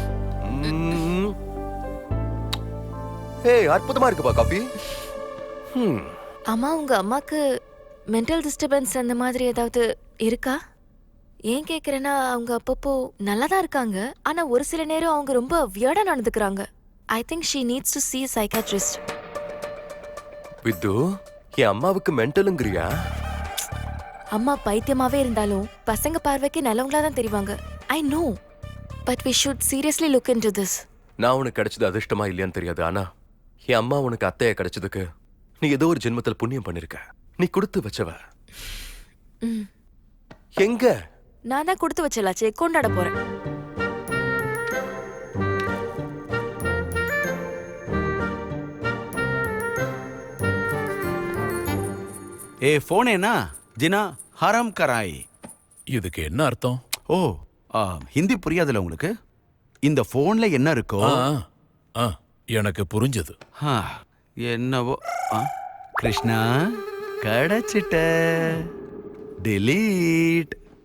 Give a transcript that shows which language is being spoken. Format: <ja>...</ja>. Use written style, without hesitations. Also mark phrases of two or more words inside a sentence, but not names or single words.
<ta>ஏய், அற்புதமா இருக்குப்பா காபி. அம்மா, உங்க அம்மாக்கு</ta> <en>mental disturbance</en> <ta>அந்த மாதிரி ஏதாவது இருக்கா? ஏன் கேக்குறேன்னா, அவங்க அப்பப்போ நல்லா தான் இருக்காங்க, ஆனா ஒரு சில நேரம் அவங்க ரொம்ப வியர்டா நடந்துக்கிறாங்க.</ta> <en>I think she needs to see a psychiatrist.</en> <ta>வித்து, என் அம்மாவுக்கு மென்டலுங்கறியா? அம்மா பைத்தியமாவே இருந்தாலும் பசங்க பார்வைக்கு நல்லவங்களா தான் தெரிவாங்க.</ta> <en>I know, but we should seriously look into this.</en> <ta>நான் உனக்கு கிடைச்சது அதிர்ஷ்டமா இல்லையான்னு தெரியாது, ஆனா என் அம்மா உனக்கு அத்தைய கிடைச்சதுக்கு நீ ஏதோ ஒரு ஜென்மத்தில் புண்ணியம் பண்ணிருக்க. நீ கொடுத்து வச்சவ. எங்க? நான் தான் கொடுத்து வச்சலாச்சே, கொண்டாட போறேன்.</ta> <hi>ए फोन है ना जिना हराम कराई.</hi> <ta>இதுக்கு என்ன அர்த்தம்? ஓ, ஹிந்தி புரியாதுல உங்களுக்கு? இந்த போன்ல என்ன இருக்கோ எனக்கு புரிஞ்சது. என்னவோ. கிருஷ்ணா கிடைச்சிட்ட. delete.</ta>